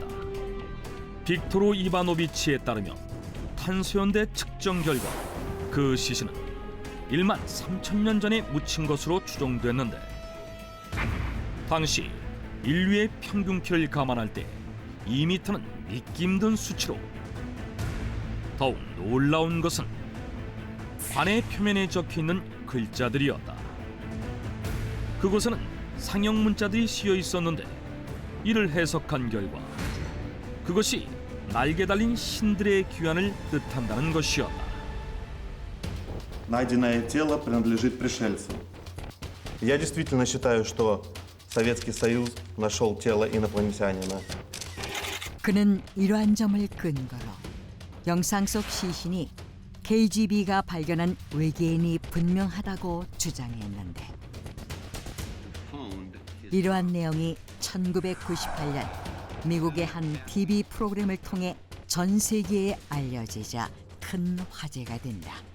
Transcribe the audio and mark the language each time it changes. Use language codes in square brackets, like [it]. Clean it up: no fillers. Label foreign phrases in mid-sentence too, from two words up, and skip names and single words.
[ko] 빅토르 이바노비치에 따르면 탄소연대 측정 결과 그 시신은 1만 3천년 전에 묻힌 것으로 추정됐는데 당시 인류의 평균 키를 감안할 때 2m는 믿기 힘든 수치로 더욱 놀라운 것은 관의 표면에 적혀있는 글자들이었다. 그곳에는 상형 문자들이 씌여 있었는데 이를 해석한 결과 그것이 날개 달린 신들의 귀환을 뜻한다는 것이었다. [ru] найденное тело принадлежит пришельцам. Я действительно считаю, что Советский Союз нашел тело инопланетянина. [ko] 그는 이러한 점을 근거로 영상 속 시신이 KGB가 발견한 외계인이 분명하다고 주장했는데 이러한 내용이 1998년 미국의 한 TV 프로그램을 통해 전 세계에 알려지자 큰 화제가 된다.